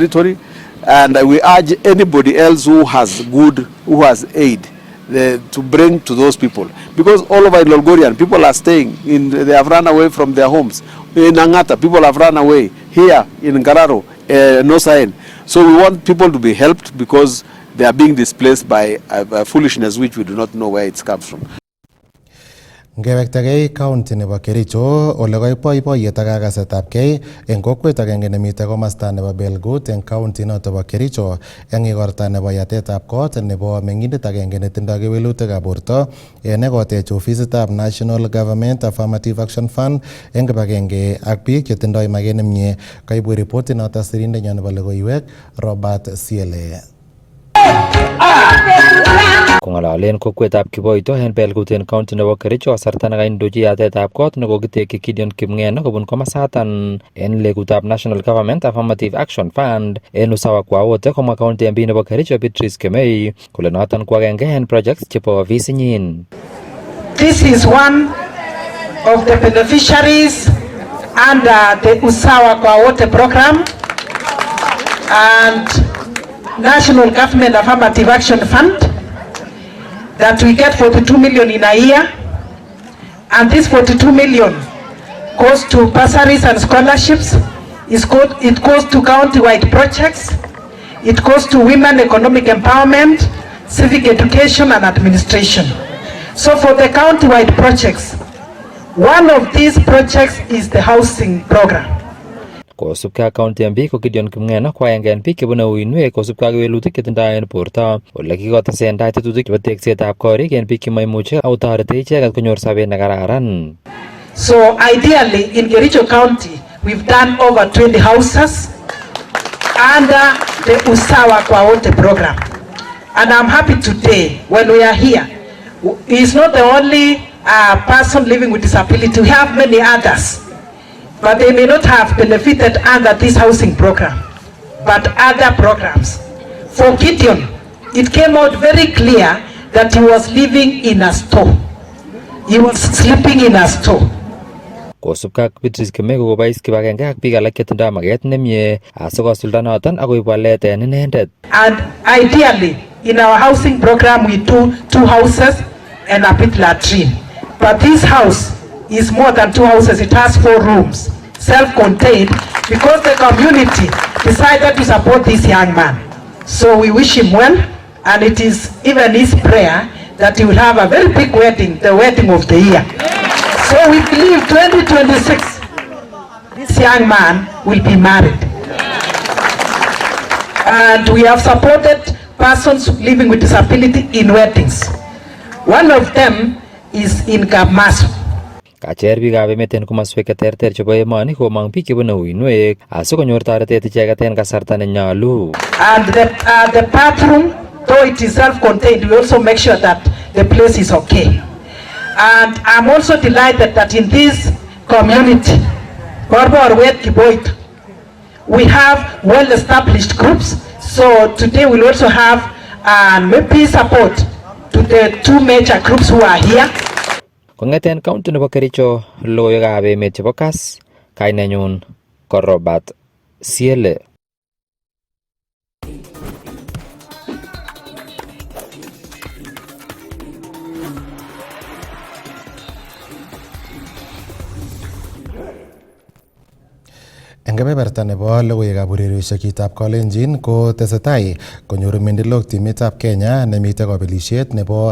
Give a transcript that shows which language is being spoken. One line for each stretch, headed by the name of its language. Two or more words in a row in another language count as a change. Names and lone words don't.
English: And we urge anybody else who has aid, to bring to those people, because all over in Lolgorian people are staying they have run away from their homes. In Angata people have run away, here in Ngararo, Nosaen. So we want people to be helped because they are being displaced by foolishness which we do not know where it comes from.
Kalenjin: Ngewektakei county nebo Kericho ole koiboiboiyet ak kakasetabkei eng kokwet agenge nemite komasta nebo Belgut eng county noto bo Kericho eng igorta nebo yatetab kot nebo mengindet agenge netindoi kewelutikab borto nekotech ofisitab
English: National Government Affirmative Action Fund
Kalenjin: eng kibagenge ak biik chetindoi maket nemie. Kaibu reporti noto sirindenyo nebo logoiwek Robert Siele. Kong'ololen kokwetab Kiboito en Belgut en county nebo Kericho kasarta nekaindochi yatetab kot nekokitekyi Gideon Kipngeno kobun komasatan en legutab
English: National Government Affirmative Action Fund
Kalenjin: en
Swahili: usawa kwa wote
Kalenjin: komwa
English: county MP
Kalenjin: nebo Kericho Beatrice Kemei kole noton ko agenge en projects chebo ofisinyin.
English: This is one of the beneficiaries under the
Swahili: Usawa kwa wote
English: program and National Government Affirmative Action Fund that we get 42 million in a year, and this 42 million goes to bursaries and scholarships. It goes to county-wide projects. It goes to women economic empowerment, civic education and administration. So for the county-wide projects, one of these projects is the housing program.
Kalenjin: Kosubkei ak
English: county MP
Kalenjin: ko Gideon Kipngeno ko agenge en biik chebune uinwek kosubkei ak kewelutik chetindoi en borto ole kikotesen tai tetutik chebo teksetab korik en biik chemaimuche ako toreti icheket konyor sobet nekararan.
English: So ideally in Kericho County we've done over 20 houses under the
Swahili: Usawa kwa wote
English: program, and I'm happy today when we are here. He's not the only person living with disability. We have many others, but they may not have benefited under this housing program, but other programs. For Gideon, it came out very clear that he was living in a store. He was sleeping in a store.
Kalenjin: Kosubkei ak Beatrice Kemei kokobois kibagenge ak biik alak chetindoi maket nemie asikosulda noton akoib walet en inendet.
English: And ideally, in our housing program, we do 2 houses and a pit latrine. But this house is more than 2 houses. It has 4 rooms, self-contained, because the community decided to support this young man. So we wish him well, and it is even his prayer that he will have a very big wedding, the wedding of the year. So we believe 2026, this young man will be married. And we have supported persons living with disability in weddings. One of them is in Kamas.
Kalenjin: Kacher biikab emet en komoswek cheterter chebo emoni komong biik chebune uinwek asikonyor toretet icheket en kasarta nenyolu.
English: And the bathroom, though it is self-contained, we also make sure that the place is okay. And I'm also delighted that in this community, Borborwet Kiboit, we have well-established groups. So today we'll also have maybe support to the 2 major groups who are here.
Kalenjin: Kong'eten county nebo Kericho, logoiwekab emet chebo Kass, kainenyun ko Robert Siele. Eng kebeberta nebo logoiwekab ureriosietab Kalenjin ko tesetai konyoru mindilok timitab Kenya nemite kabelisiet nebo